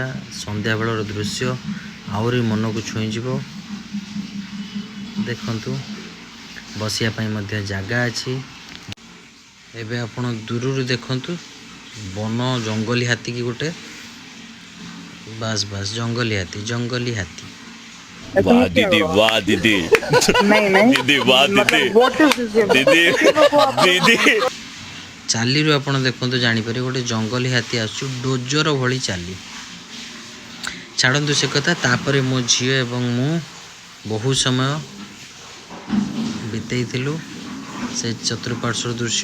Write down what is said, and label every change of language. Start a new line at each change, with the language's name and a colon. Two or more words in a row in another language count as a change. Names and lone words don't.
Odia: ସନ୍ଧ୍ୟାବେଳର ଦୃଶ୍ୟ ଆହୁରି ମନକୁ ଛୁଇଁଯିବ। ଦେଖନ୍ତୁ, ବସିବା ପାଇଁ ମଧ୍ୟ ଜାଗା ଅଛି। ଏବେ ଆପଣ ଦୂରରୁ ଦେଖନ୍ତୁ ବନ ଜଙ୍ଗଲୀ ହାତୀ କି ଗୋଟେ, ବାସ୍ ବାସ୍ ଜଙ୍ଗଲୀ ହାତୀ।
Hindi: वाह दीदी, वाह दीदी, नहीं दीदी वाह दीदी,
English: मतलब what is this
Hindi: दीदी दीदी।
Odia: ଚାଲିରୁ ଆପଣ ଦେଖନ୍ତୁ ଜାଣିପାରିବେ ଗୋଟେ ଜଙ୍ଗଲୀ ହାତୀ ଆସୁଛି ଡୋଜର ଭଳି ଚାଲି। ଛାଡ଼ନ୍ତୁ ସେ କଥା। ତାପରେ ମୋ ଝିଅ ଏବଂ ମୁଁ ବହୁ ସମୟ ବିତେଇଥିଲୁ ସେ ଚତୁଃପାର୍ଶ୍ୱର ଦୃଶ୍ୟ।